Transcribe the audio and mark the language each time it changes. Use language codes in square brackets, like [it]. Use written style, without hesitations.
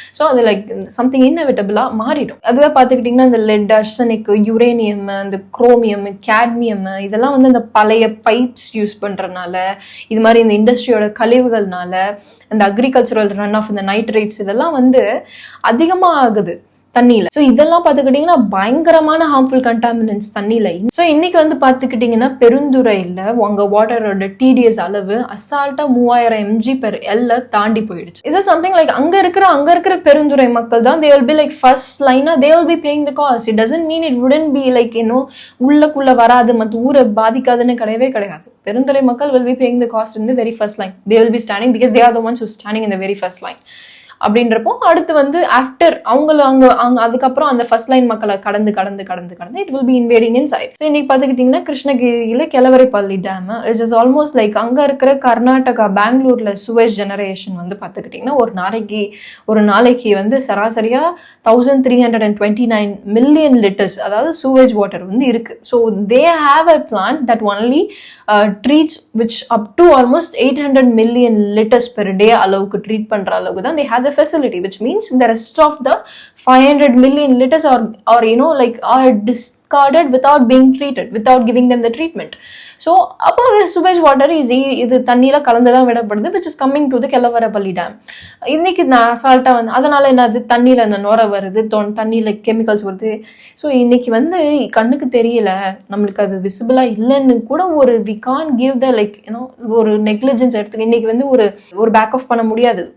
[ta] So அது like something இன்எவிட்டபிளா மாறிடும். அதுவே பார்த்துக்கிட்டிங்கன்னா இந்த லெட், அர்சனிக், யுரேனியம், இந்த குரோமியம், கேட்மியம் இதெல்லாம் வந்து இந்த பழைய பைப்ஸ் யூஸ் பண்றதுனால, இது மாதிரி இந்த இண்டஸ்ட்ரியோட கழிவுகள்னால, இந்த அக்ரிகல்ச்சரல் ரன் ஆஃப் இந்த நைட்ரேட்ஸ் இதெல்லாம் வந்து அதிகமாக ஆகுது தண்ணியில. ஸோ இதெல்லாம் பார்த்துக்கிட்டிங்கன்னா பயங்கரமான ஹார்ம்ஃபுல் கண்டாமினன்ட்ஸ் தண்ணியில. ஸோ இன்னைக்கு வந்து பார்த்துக்கிட்டிங்கன்னா பெருந்துறையில் உங்க வாட்டரோட டிடிஎஸ் அளவு அசால்ட்டா 3000 mg/L தாண்டி போயிடுச்சு. இது [en] something like [ta] அங்க இருக்கிற பெருந்துறை மக்கள் தான் [en] they will be like first line, they will be paying the cost. It doesn't mean it wouldn't be like [ta] உள்ளக்குள்ள வராது மற்ற ஊரை பாதிக்காதுன்னு கிடையவே கிடையாது. [en] பெருந்துறை மக்கள் will be paying the cost in the very first line. They will be standing because they are the ones who standing in the very first line. [ta] அப்படின்றப்போ அடுத்து வந்து [en] after [ta] அவங்கள அங்க அதுக்கப்புறம் அந்த [en] first line [ta] மக்களை கடந்து [en] It will be invading inside. [ta] So இன்னைக்கு பார்த்துக்கிட்டிங்கன்னா கிருஷ்ணகிரியில கெலவரைப்பள்ளி dam [en] it is almost like [ta] அங்கே இருக்கிற கர்நாடகா பெங்களூர்ல சுவேஜ் ஜெனரேஷன் வந்து பார்த்துக்கிட்டிங்கன்னா ஒரு நாளைக்கு வந்து சராசரியா 1329 million liters அதாவது சூவேஜ் வாட்டர் வந்து இருக்கு. [en] so they have a plant that only treats which up to almost 800 million liters per day [ta] அளவுக்கு ட்ரீட் பண்ற அளவுக்கு தான் [en] they have the facility, which means the rest of the 500 million liters are are discarded without being treated, without giving them the treatment. [ta] So அப்போ sewage water இது தண்ணியில கலந்துதான் விடப்படுது, [en] which is coming to the [ta] Kelavarapalli dam. இன்னைக்கு நான் அசால்ட்டா வந்து அதனால என்னது தண்ணியில அந்த நுரை வருது, தண்ணியில கெமிக்கல்ஸ் வருது. ஸோ இன்னைக்கு வந்து கண்ணுக்கு தெரியல, நம்மளுக்கு அது விசிபிளா இல்லைன்னு கூட ஒரு [en] we can give the [ta] ஒரு நெக்லிஜென்ஸ் எடுத்துக்க இன்னைக்கு வந்து ஒரு பேக் ஆஃப் பண்ண முடியாது.